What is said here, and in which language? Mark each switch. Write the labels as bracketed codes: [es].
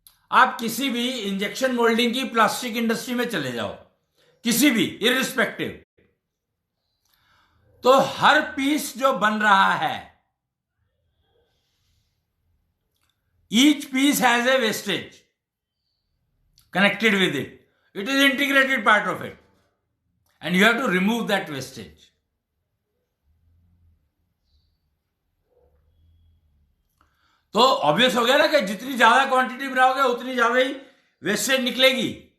[hi] आप किसी भी इंजेक्शन मोल्डिंग की प्लास्टिक इंडस्ट्री में चले जाओ, किसी भी, इररिस्पेक्टिव, तो हर पीस जो बन रहा है, [en] Each piece has a wastage connected with it. It is integrated part of it. And you have to remove that wastage. [hi] तो ऑब्वियस हो गया ना कि जितनी ज्यादा क्वांटिटी बनाओगे उतनी ज्यादा ही वेस्टेज निकलेगी।